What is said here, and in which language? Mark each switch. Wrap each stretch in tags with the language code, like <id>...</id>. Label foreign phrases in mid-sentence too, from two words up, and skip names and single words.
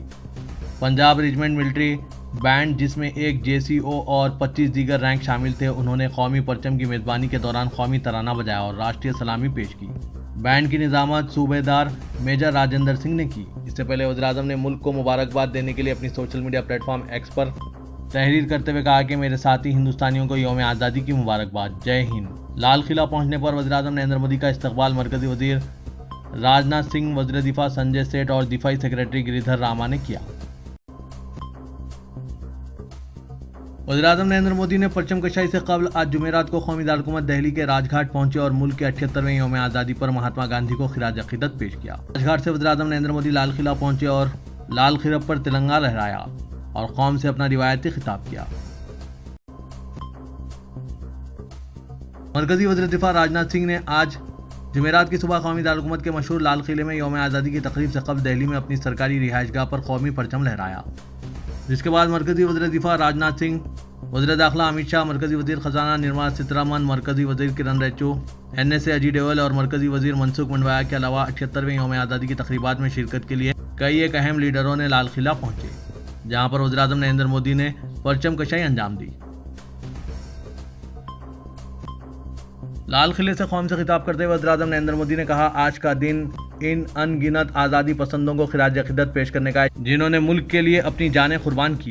<ur>پنجاب ریجمنٹ ملٹری بینڈ، جس میں ایک JCO اور 25 دیگر رینک شامل تھے، انہوں نے قومی پرچم کی میزبانی کے دوران قومی ترانہ بجایا اور راشٹریہ سلامی پیش کی۔ بینڈ کی نظامت صوبے دار میجر راجندر سنگھ نے کی۔ اس سے پہلے وزیراعظم نے ملک کو مبارکباد دینے کے لیے اپنی</ur> <en>social media platform</en> <ur>ایکس پر تحریر کرتے ہوئے کہا کہ میرے ساتھی ہندوستانیوں کو یوم آزادی کی مبارکباد، جے ہند۔ لال قلعہ پہنچنے پر وزیراعظم نریندر مودی کا استقبال مرکزی وزیر راجناتھ سنگھ، وزیر دفاع سنجے سیٹھ اور دفاعی سیکرٹری گریدھر راما نے کیا۔ وزیراعظم نریندر مودی نے پرچم کشائی سے قبل آج جمعرات کو قومی دارالحکومت دہلی کے راج گھاٹ پہنچے اور ملک کے 78ویں یوم آزادی پر مہاتما گاندھی کو خراج عقیدت پیش کیا۔ راج گھاٹ سے وزیراعظم نریندر مودی لال قلعہ پہنچے اور لال قلعہ پر ترنگا لہرایا اور قوم سے اپنا روایتی خطاب کیا۔ مرکزی وزیر دفاع راجناتھ سنگھ نے آج جمعرات کی صبح قومی دارالحکومت کے مشہور لال قلعے میں یوم آزادی کی تقریب سے قبل دہلی میں اپنی سرکاری رہائش گاہ پر قومی پرچم لہرایا، جس کے بعد مرکزی وزیر دفاع راجناتھ سنگھ، وزیر داخلہ امت شاہ، مرکزی وزیر خزانہ نرملا سیتارمن، مرکزی وزیر کرن رجیجو، NSA اجے ڈوال اور مرکزی وزیر منسکھ منڈویا کے علاوہ 78ویں یوم آزادی کی تقریبات میں شرکت کے لیے کئی ایک اہم لیڈروں نے لال قلعہ پہنچے، جہاں پر وزیراعظم نریندر مودی نے پرچم کشائی انجام دی۔ لال قلعے سے قوم سے خطاب کرتے ہوئے وزیراعظم نریندر مودی نے کہا، آج کا دن ان ان گنت آزادی پسندوں کو خراج عقیدت پیش کرنے کا ہے جنہوں نے ملک کے لیے اپنی جانیں قربان کی۔</ur>